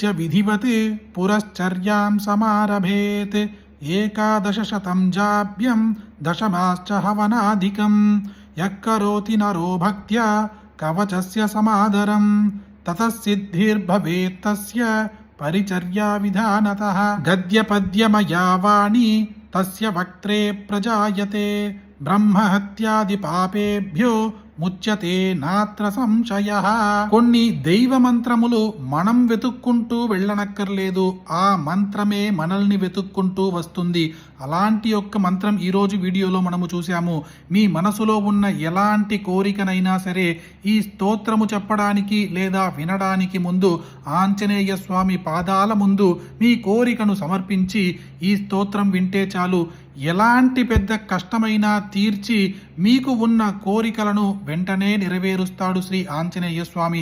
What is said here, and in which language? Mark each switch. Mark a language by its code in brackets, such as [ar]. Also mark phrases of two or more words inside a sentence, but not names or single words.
[sa] विधिवत् पुरश्चर्यां समारभेत् एकादशशतं जाप्यं दशमाश्च हवनाधिकं यः करोति नरो भक्त्या कवचस्य समादरं ततः सिद्धिर्भवेत् तस्य परिचर्या विधानतः गद्यपद्यमया वाणी तस्य वक्त्रे प्रजायते ब्रह्महत्यादिपापेभ्यो ముచ్యతే నాత్ర సంశయః. [te] కొన్ని దైవ మంత్రములు మనం వెతుక్కుంటూ వెళ్ళనక్కర్లేదు, ఆ మంత్రమే మనల్ని వెతుక్కుంటూ వస్తుంది. అలాంటి ఒక్క మంత్రం ఈరోజు వీడియోలో మనము చూసాము. మీ మనసులో ఉన్న ఎలాంటి కోరికనైనా సరే ఈ స్తోత్రము చెప్పడానికి లేదా వినడానికి ముందు ఆంజనేయ స్వామి పాదాల ముందు మీ కోరికను సమర్పించి ఈ స్తోత్రం వింటే చాలు, ఎలాంటి పెద్ద కష్టమైనా తీర్చి మీకు ఉన్న కోరికలను వెంటనే నెరవేరుస్తాడు శ్రీ ఆంజనేయ స్వామి.